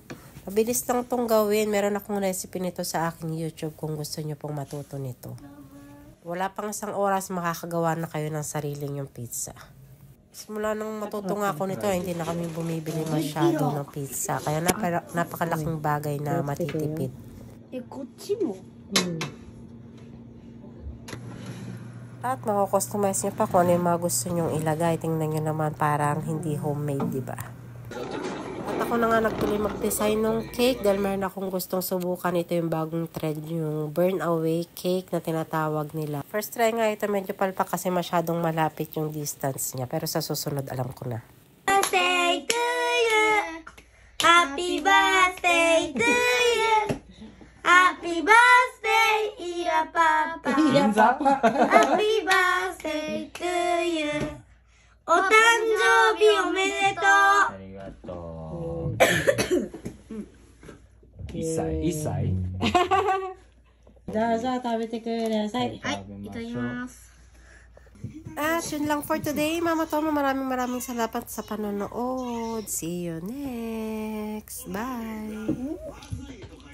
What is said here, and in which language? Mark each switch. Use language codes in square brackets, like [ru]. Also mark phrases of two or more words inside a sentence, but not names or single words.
[tl] Mabilis lang itong gawin. Meron akong recipe nito sa aking YouTube kung gusto nyo pong matuto nito. Wala pang isang oras makakagawa na kayo ng sariling yung pizza. Simula nung matutunga ako nito, hindi na kami bumibili masyado ng pizza. Kaya napakalaking bagay na matitipid. [ja] こっちも [tl] At mako-customize nyo pa kung ano yung mga gusto nyong ilagay. Tingnan nyo naman, parang hindi homemade, di ba? At ako na nga nagtuloy mag-design ng cake dahil meron akong gustong subukan. Ito yung bagong trend, yung [en] burn away cake [tl] na tinatawag nila. [en] First try [tl] nga ito, medyo palpak kasi masyadong malapit yung distance niya. Pero sa susunod, alam ko na. [en] Birthday to you. Happy birthday to you. Happy birthday, Iya Papa. [ja] 銀座 [en] Happy birthday to you. [ja] お誕生日おめでとう。ありがとう。1歳 ?1 歳どうぞ食べてください。はい、いただきます。 [tl] At yun lang [en] for today. [tl] Mama Tomo, maraming salamat sa panonood. [en] See you next. Bye!